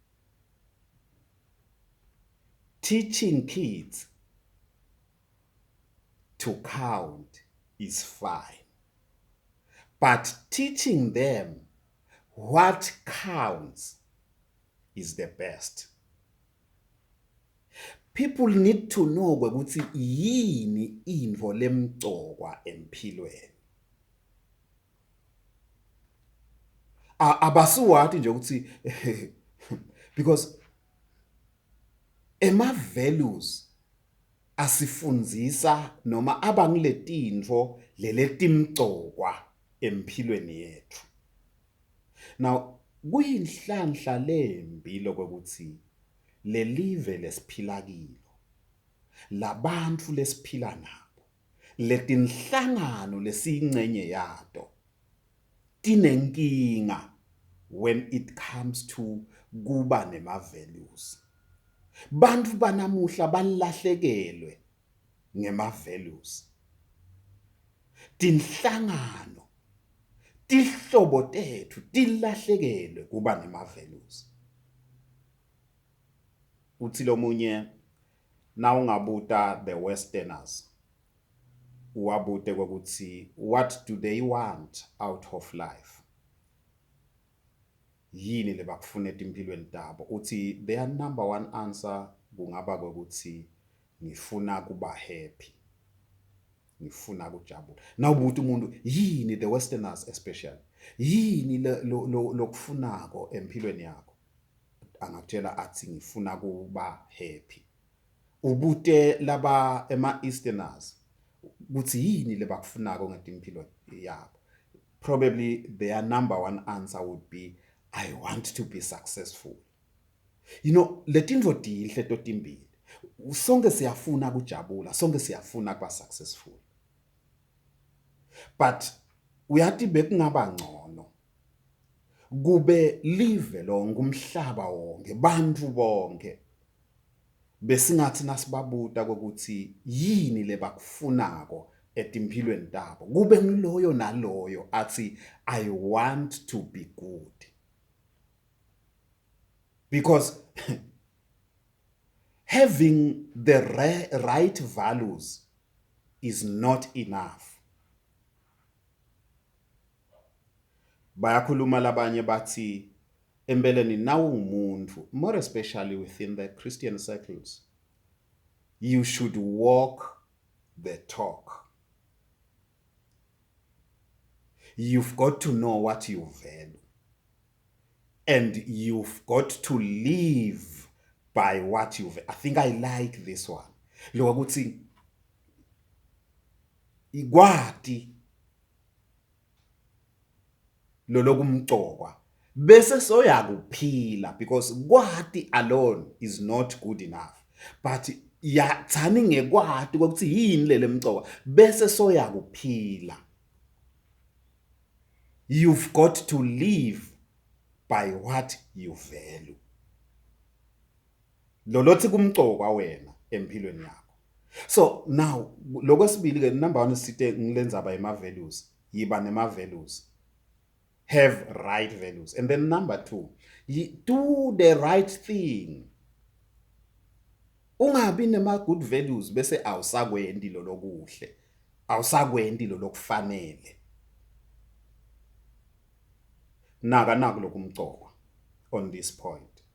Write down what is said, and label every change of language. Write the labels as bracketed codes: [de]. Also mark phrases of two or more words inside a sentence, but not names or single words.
[en] Teaching kids to count is fine, but teaching them what counts is the best. People need to know [ss] ukuthi yini intfo lemgcokwa empilweni. Abasuwathi nje ukuthi because ema values asifundzisa noma abangiletintfo leletimgcokwa empilweni yethu. Now, kuyinhlanhla lembi lokuthi lelive lesiphila kilo, labantu lesiphila nabo, letinhlangano lesiyingcenye yato, tinenkinga [en] when it comes to [ss] kuba nema values. Bantu banamuhla balahlekelwe ngema values. Tinhlangano, tihlobo tethu tilahlekelwe kuba nema values. Uthi lomunye na ungabuta [en] the westerners, [ss] uwabute kwekuthi [en] what do they want out of life? [ss] Yini lebakufuna etimpilweni tabo? Uthi [en] their number one answer [ss] kungaba kwekuthi ngifuna kuba happy, ngifuna kujabula. Nawubuta umuntu yini, [en] the westerners especially, [ss] yini lokufunako empilweni yakho? Angakutshela athi ngifuna kuba happy. Ubute laba ema-easterners kuthi yini lebakufunako ngetimpilo yabo? [en] Probably their number one answer would be I want to be successful. You know, [ss] letintfo tihle totimbili. Sonke siyafuna kujabula, sonke siyafuna kuba successful. But uyathi bekungaba ngcono kube live lonke, umhlaba wonke, bantu bonke besingathi nasibabuta ukuthi yini lebakufunako etimpilweni tabo, kube ngiloyo naloyo athi [en] I want to be good. Because having the right values is not enough. [ss] Bayakhuluma labanye bathi empeleni nawungumuntu, [en] more especially within the Christian circles, you should walk the talk. You've got to know what you value. And you've got to live by what you've. I think I like this one. [ss] Lokho ukuthi ikwati lo lokumcokwa bese soyakuphila, because kwati [en] alone is not good enough, but [ss] yathani ngekwati ukuthi yini le lemcokwa bese soyakuphila. [en] You've got to live by what you value. [ss] Lolothi kumcokwa wena empilweni yakho. [en] So now [ss] lokwesibili ke, [en] number 1 [ss] sithe ngilenza by ma values, yiba nema values, [en] have right values. And then number 2, do the right thing. [ss] Ungabi nema [en] good values [ss] bese awusakwendi lo lokuhle, awusakwendi lo lokufanele. Naku lokumcokwa [en] on this point.